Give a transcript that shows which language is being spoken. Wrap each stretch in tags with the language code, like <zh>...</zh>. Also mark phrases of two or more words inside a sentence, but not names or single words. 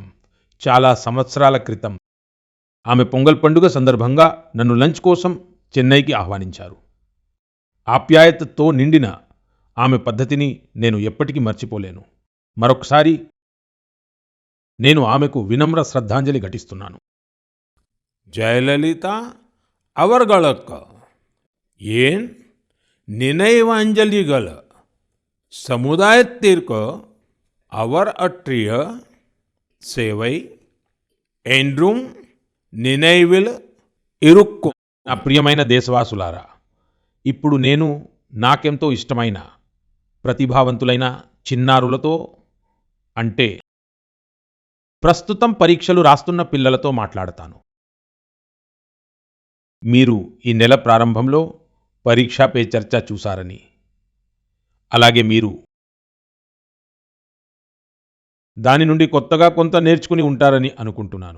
<te>చాలా సంవత్సరాల క్రితం ఆమె పొంగల్ పండుగ సందర్భంగా నన్ను లంచ్ కోసం చెన్నైకి ఆహ్వానించారు. ఆప్యాయతతో నిండిన ఆమె పద్ధతిని నేను ఎప్పటికీ మర్చిపోలేను. మరొకసారి నేను ఆమెకు వినమ్ర శ్రద్ధాంజలి ఘటిస్తున్నాను.</te> <ta>ஜெயலலிதா அவர்களுக்கு ஏன் நினைவஞ்சலிகள் சமுதாயத்திற்கு அவர் ஆற்றிய சேவை என்றும் நினைவில் இருக்கும்.</ta> <te>నా ప్రియమైన దేశవాసులారా, ఇప్పుడు నేను నాకెంతో ఇష్టమైన ప్రతిభావంతులైన చిన్నారులతో, అంటే ప్రస్తుతం పరీక్షలు రాస్తున్న పిల్లలతో మాట్లాడతాను. మీరు ఈ నెల ప్రారంభంలో పరీక్షా పే చర్చ చూశారని, అలాగే మీరు దాని నుండి కొత్తగా కొంత నేర్చుకుని ఉంటారని అనుకుంటున్నాను.</te>